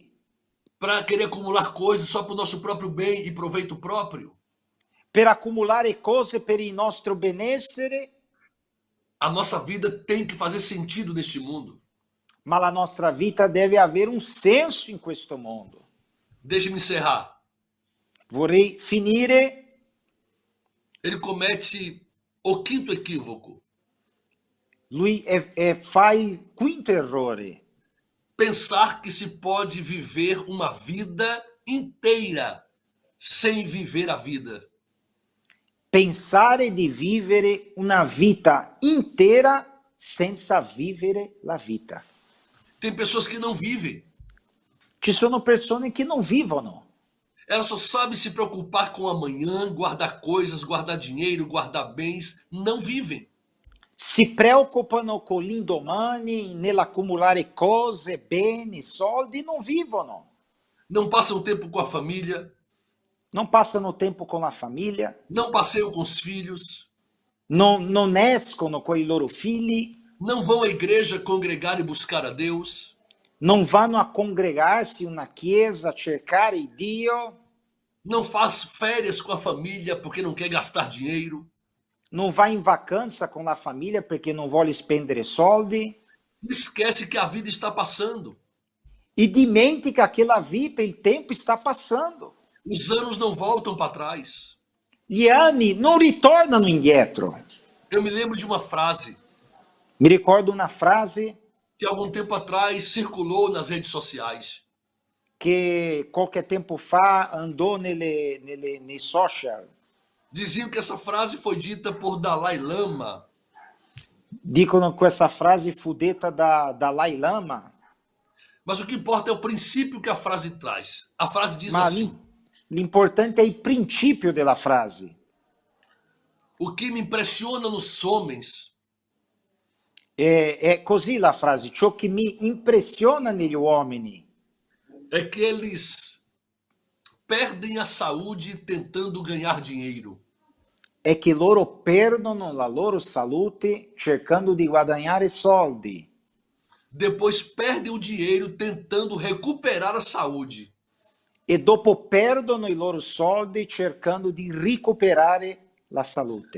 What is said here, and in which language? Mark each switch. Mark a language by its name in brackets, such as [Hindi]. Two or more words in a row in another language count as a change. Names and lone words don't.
[Portuguese] para querer acumular coisas só para o nosso próprio bem e proveito próprio. [Italian] per accumulare cose per il nostro benessere, [Portuguese] A nossa vida tem que fazer sentido neste mundo. [Italian] ma la nostra vita deve avere un senso in questo mondo. [Portuguese] Deixe-me encerrar. [Italian] Vorrei finire. [Portuguese] Ele comete o quinto equívoco. [Italian] Lui fa il quinto errore. [Portuguese] Pensar que se pode viver uma vida inteira sem viver a vida. [Italian] Pensare di vivere una vita intera senza vivere la vita. [Portuguese] Tem pessoas que não vivem. [Italian] Ci sono persone che non vivono. [Portuguese] Ela só sabe se preocupar com amanhã, guardar coisas, guardar dinheiro, guardar bens. Não vivem. [Italian] Si preoccupano con l'indomani, nell'accumulare cose, beni, soldi, non vivono. [Portuguese] Não passam tempo com a família. [Italian] Non passano tempo con la famiglia, [Portuguese] Não passeiam com os filhos. [Italian] non escono con i loro figli, [Portuguese] Não vão à igreja congregar e buscar a Deus. [Italian] non vanno a congregarsi in una chiesa a cercare Dio, [Portuguese] Não faz férias com a família porque não quer gastar dinheiro. [Italian] non va in vacanza con la famiglia perché non vuole spendere soldi, [Portuguese] Esquece que a vida está passando. [Italian] e dimentica che la vita, il tempo sta passando. [Portuguese] Os anos não voltam para trás. [Italian] Gli anni non ritornano indietro. [Portuguese] Eu me lembro de uma frase [Italian] Mi ricordo una frase [Portuguese] que algum tempo atrás circulou nas redes sociais. [Italian] che qualche tempo fa andò nei social. [Portuguese] Diziam que essa frase foi dita por Dalai Lama. [Italian] Dicono che questa frase fu detta da Dalai Lama, [Portuguese] Mas o que importa é o princípio que a frase traz. A frase diz [Italian] ma [Portuguese] assim: [Italian] l'importante è il principio della frase. [Portuguese] o que me impressiona nos homens [Italian] È così la frase: ciò che mi impressiona negli uomini [Portuguese] é que eles perdem a saúde tentando ganhar dinheiro. [Italian] è che loro perdono la loro salute cercando di guadagnare soldi [Portuguese] Depois perdem o dinheiro tentando recuperar a saúde. [Italian] e dopo perdono i loro soldi cercando di recuperare la salute.